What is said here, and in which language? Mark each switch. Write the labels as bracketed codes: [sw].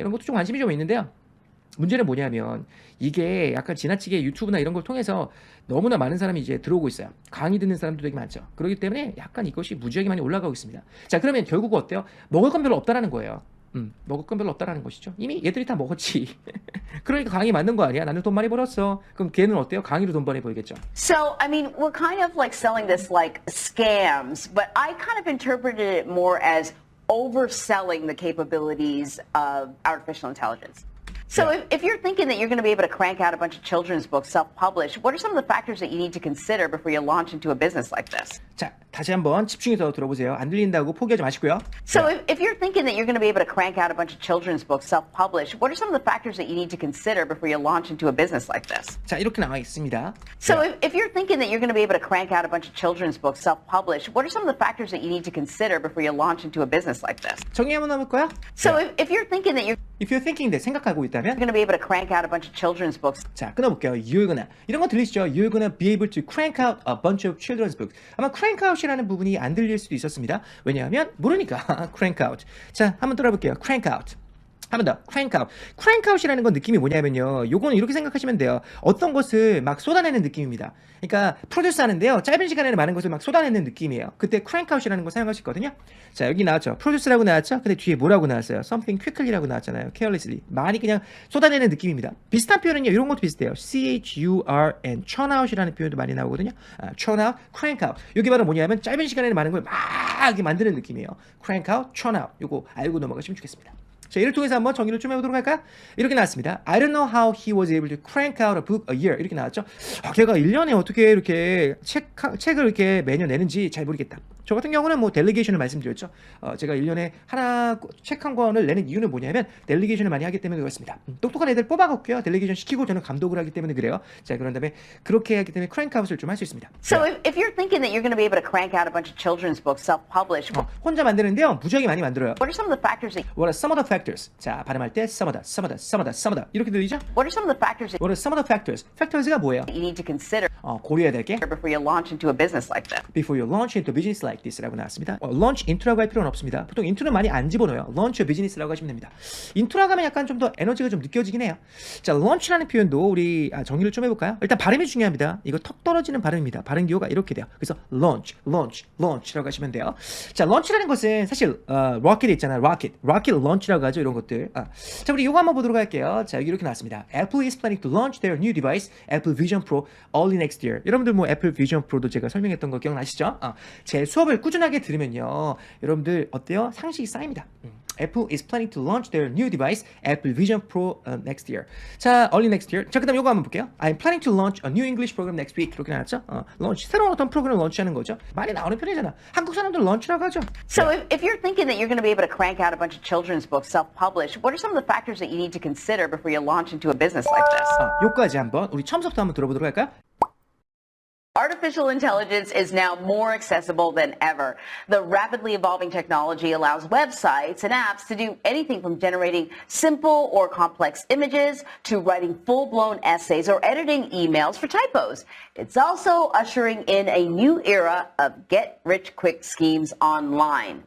[ko] 이런 것도 좀 관심이 좀 있는데요. 문제는 뭐냐면 이게 약간 지나치게 유튜브나 이런 걸 통해서 너무나 많은 사람이 이제 들어오고 있어요. 강의 듣는 사람도 되게 많죠. 그렇기 때문에 약간 이것이 무지하게 많이 올라가고 있습니다. 자, 그러면 결국 어때요? 먹을 건 별로 없다라는 거예요. 먹을 건 별로 없다라는 것이죠. 이미 얘들이 다 먹었지. 그러니까 강의 맞는 거 아니야? 나는 돈 많이 벌었어. 그럼 걔는 어때요? 강의로 돈 버니 보이겠죠. [en] So, I mean, we're kind of like selling this like scams, but I kind of interpreted it more as overselling the capabilities of artificial intelligence. So if you're thinking that you're going to be able to crank out a bunch of children's books self-published, what are some of the factors that you need to consider before you launch into a business like this? [ko] 자, 다시 한번 집중해서 들어보세요. 안 들린다고 포기하지 마시고요. [en] So if you're thinking that you're going to be able to crank out a bunch of children's books self-published, what are some of the factors that you need to consider before you launch into a business like this? [ko] 자, 이렇게 나와 있습니다. [en] So if you're thinking that you're going to be able to crank out a bunch of children's books self-published, what are some of the factors that you need to consider before you launch into a business like this? [ko] 정리 한번 해볼 거야? [en] So if you're thinking that you're If you're thinking that [ko] 생각하고 있다면 [en] going to be able to crank out a bunch of children's books [ko] 자, 끊어볼게요. [en] You're gonna [ko] 이런 거 들리시죠? [en] You're gonna be able to crank out a bunch of children's books. [ko] 아마 crank out이라는 부분이 안 들릴 수도 있었습니다. 왜냐하면 모르니까 crank out. 자, 한번 들어볼게요. crank out. 한 번 더. crank out. crank out이라는 건 느낌이 뭐냐면요. 요거는 이렇게 생각하시면 돼요. 어떤 것을 막 쏟아내는 느낌입니다. 그러니까 프로듀스 하는데요. 짧은 시간에 많은 것을 막 쏟아내는 느낌이에요. 그때 crank out이라는 거 사용할 수 있거든요. 자, 여기 나왔죠. 프로듀스라고 나왔죠. 근데 뒤에 뭐라고 나왔어요? [en] something quickly라고 나왔잖아요. carelessly. [ko] 많이 그냥 쏟아내는 느낌입니다. 비슷한 표현은요. 이런 것도 비슷해요. churn, churn out이라는 표현도 많이 나오거든요. [en] churn out, crank out. [ko] 이게 바로 뭐냐면 짧은 시간에 많은 걸 막 이렇게 만드는 느낌이에요. [en] crank out, churn out. [ko] 요거 알고 넘어가시면 좋겠습니다. 자, 이를 통해서 한번 정리를 좀 해보도록 할까요? 이렇게 나왔습니다. [en] I don't know how he was able to crank out a book a year. [ko] 이렇게 나왔죠. 걔가 1년에 어떻게 이렇게 책을 이렇게 매년 내는지 잘 모르겠다. 저 같은 경우는 뭐 델리게이션을 말씀드렸죠. 제가 1년에 하나 책 한 권을 내는 이유는 뭐냐면 델리게이션을 많이 하기 때문에 그렇습니다. 똑똑한 애들 뽑아갖고요. 델리게이션 시키고 저는 감독을 하기 때문에 그래요. 자, 그런 다음에 그렇게 하기 때문에 크랭크아웃을 좀 할 수 있습니다. [en] So if you're thinking that you're going to be able to crank out a bunch of children's books self-published, [ko] 혼자 만드는데요. 무지하게 많이 만들어요. [en] what are some of the factors that What are some of the factors? [ko] 자, 발음할 때 [en] some of the [ko] 이렇게 들리죠? [en] what are some of the factors that What are some of the factors? [ko] factors가 뭐예요? [en] you need to consider [ko] 고려해야 될 게 [en] before you launch into a business like this? Before you launch into business like this라고 [ko] 나왔습니다. launch into라고 할 필요는 없습니다. 보통 into는 많이 안 집어넣어요. [en] launch a business [ko] 라고 하시면 됩니다. into라고 하면 약간 좀 더 에너지가 좀 느껴지긴 해요. 자, launch라는 표현도 우리 정리를 좀 해볼까요? 일단 발음이 중요합니다. 이거 턱 떨어지는 발음입니다. 발음 기호가 이렇게 돼요. 그래서 launch라고 하시면 돼요. 자, launch라는 것은 사실 rocket 있잖아요. rocket launch라고 하죠. 이런 것들. 자, 우리 이거 한번 보도록 할게요. 자, 여기 이렇게 나왔습니다. [en] Apple is planning to launch their new device, Apple Vision Pro, early next year. [ko] 여러분들 뭐 애플 비전 프로도 제가 설명했던 거 기억나시죠? 제 수업을 꾸준하게 들으면요, 여러분들 어때요? 상식이 쌓입니다. [en] Apple is planning to launch their new device, Apple Vision Pro next year. 자, early next year. [ko] 자, 그다음 요거 한번 볼게요. [en] I'm planning to launch a new English program next week. [ko] 이렇게 나왔죠? launch 새로운 어떤 프로그램을 런치하는 거죠. 많이 나오는 편이잖아. 한국 사람들 런치라고 하죠. [en] So if you're thinking that you're going to be able to crank out a bunch of children's books self-published, what are some of the factors that you need to consider before you launch into a business like this? [ko] 요까지 한번 우리 처음부터 한번 들어보도록 할까요? [en] Artificial intelligence is now more accessible than ever. The rapidly evolving technology allows websites and apps to do anything from generating simple or complex images to writing full-blown essays or editing emails for typos. It's also ushering in a new era of get-rich-quick schemes online.